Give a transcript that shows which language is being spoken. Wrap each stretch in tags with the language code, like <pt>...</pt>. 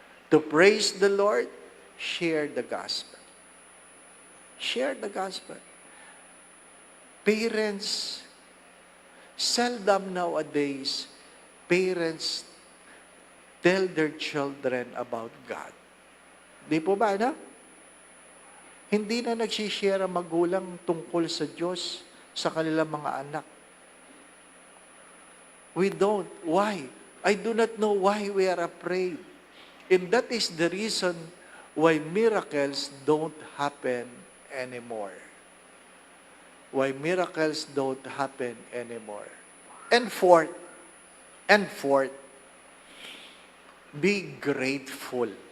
<en>To praise the Lord, share the gospel. Share the gospel. Parents, seldom nowadays, parents tell their children about God.</en> <tl>Di po ba, ano? Hindi na nagsishare ang magulang tungkol sa Diyos sa kanilang mga anak.</tl> <en>We don't. Why? I do not know why we are afraid. And that is the reason why miracles don't happen anymore. Why miracles don't happen anymore. And fourth, be grateful.</en>